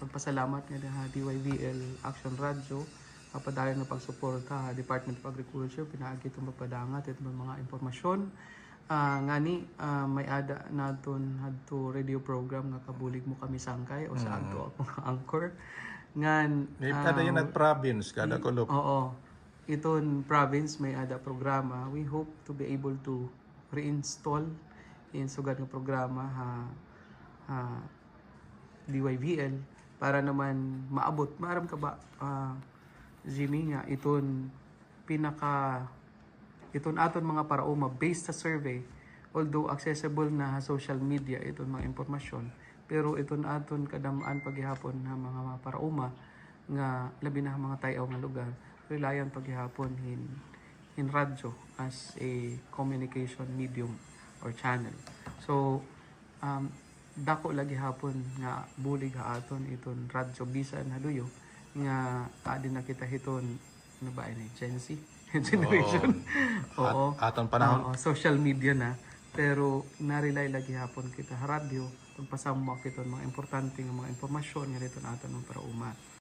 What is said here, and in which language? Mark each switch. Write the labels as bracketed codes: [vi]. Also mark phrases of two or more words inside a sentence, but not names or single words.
[war] pasalamat nga ha DYVL Action Radio padayon na pagsuporta ha Department of Agriculture pinaagi itong magpadangat itong mga impormasyon ngani may ada naton hadto [en] radio program [war] nga kabulig mo kami sangkay o sa adto akong anchor ngan Ada yun at province kada kulop. oo iton province may ada programa. [en] We hope to be able to reinstall [war] in sugad nga programa ha DYVL para naman maabot maaram ka ba Jimmy nga iton aton mga paraoma based sa survey, although accessible na sa [en] social media [war] iton mga impormasyon, pero iton aton kadamaan paghihapon na mga paraoma nga labi na mga tayaw nga lugar reliant paghihapon in radyo [en] as a communication medium or channel. [war] So dako lagi hapon nga bulig ha aton iton radyo bisan haluyo nga adin nakita hiton ano ba ini Gen Z generation. Oo. Aton panahon. [en] Social media [war] na pero narilay lagi hapon kita radyo pagpasamo kiton mga importante nga mga impormasyon nga dito aton para uma.